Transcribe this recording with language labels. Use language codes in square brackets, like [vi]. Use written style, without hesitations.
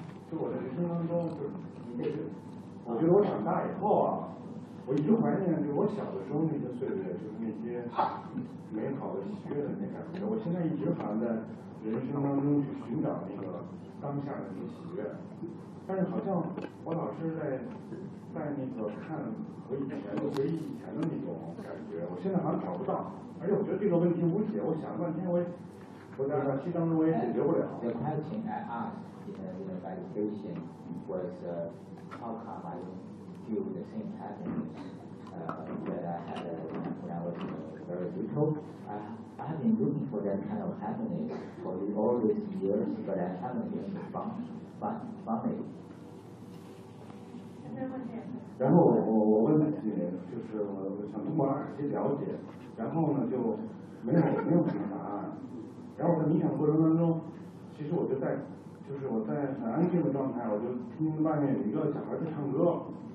[zh] 就我在人生当中，就是那个，我觉得我长大以后啊，我一直怀念就是我小的时候那些岁月，就是那些美好的喜悦的那感觉。我现在一直好像在人生当中去寻找那个当下的那个喜悦，但是好像我老是在那个看和以前的回忆以前的那种感觉，我现在好像找不到，而且我觉得这个问题无解，我想了半天我在短期当中我也解决不了。 [en] The question I asked in the meditation was how come I feel the same happiness that I had when I was very little. I have been looking for that kind of happiness for all these years, but I haven't been found it. [zh] 然后我问自己，就是我想通过哪些了解，然后呢就没有什么答案。然后在冥想过程当中，其实我就在，就是我在很安静的状态，我就听外面有一个小孩在唱歌。